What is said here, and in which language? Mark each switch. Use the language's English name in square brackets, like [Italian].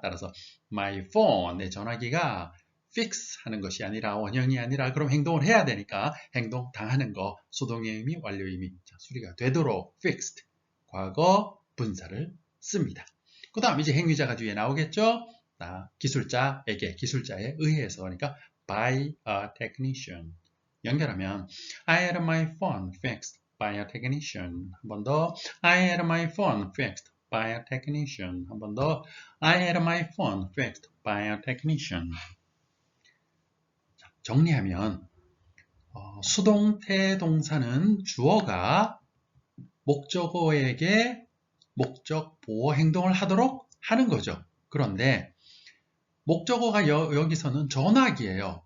[Korean] 따라서 [English] my phone, [Korean] 내 전화기가 fix 하는 것이 아니라 원형이 아니라 그럼 행동을 해야 되니까 행동 당하는 거, 수동의 의미, 완료의 의미. 자, 수리가 되도록 fixed, 과거 분사를 씁니다. 그 다음 이제 행위자가 뒤에 나오겠죠. 기술자에게, 기술자에 의해서, 그러니까 [English] by a technician. [Korean] 연결하면 [English] I had my phone fixed by a technician. [Korean] 한 번 더. [English] I had my phone fixed by a technician. [Korean] 한 번 더. [English] I had my phone fixed by a technician. [Korean] 정리하면 수동태 동사는 주어가 목적어에게 목적 보호 행동을 하도록 하는 거죠. 그런데 목적어가 여기서는 전화기예요.